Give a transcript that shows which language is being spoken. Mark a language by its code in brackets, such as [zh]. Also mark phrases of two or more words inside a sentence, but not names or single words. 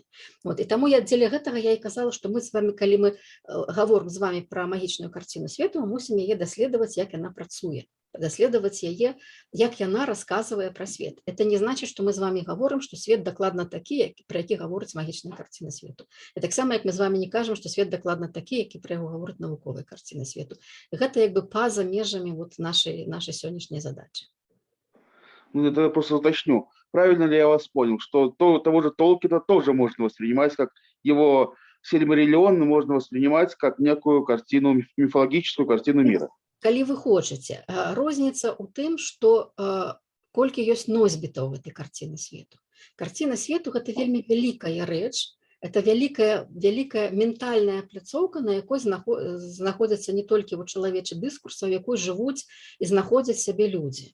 [be] І таму дзеля гэтага я і казала, што мы з вами, калі мы гаворым з вами пра магічную карціну свету, мы мусім яе даследаваць, як яна працуе, даследаваць яе, як яна расказвае пра свет. Это не значыць, што мы з вами гаворым, што свет дакладна такі, пра які гаворыць магічная карціна свету. І таксама, як мы з вами не кажам, што свет дакладна такі, які пра яго гаворыць навуковая карціна свету. Гэта як бы па-за межамі нашай сённяшняй задачы. Ну, [ru] это я просто уточню. Правильно ли я вас понял, что того же Толкина тоже можно воспринимать как его Сильмариллион, можно воспринимать как некую картину, мифологическую картину мира? [be] Калі вы хочаце, розніца ў тым, што колькі ёсць носьбітаў гэтай карціны свету. Карціна свету – гэта вельмі вялікая рэч, это вялікая ментальная пляцоўка, на якой знаходзяцца не толькі чалавечы дыскурс, а ў якой жывуць і знаходзяць сябе людзі.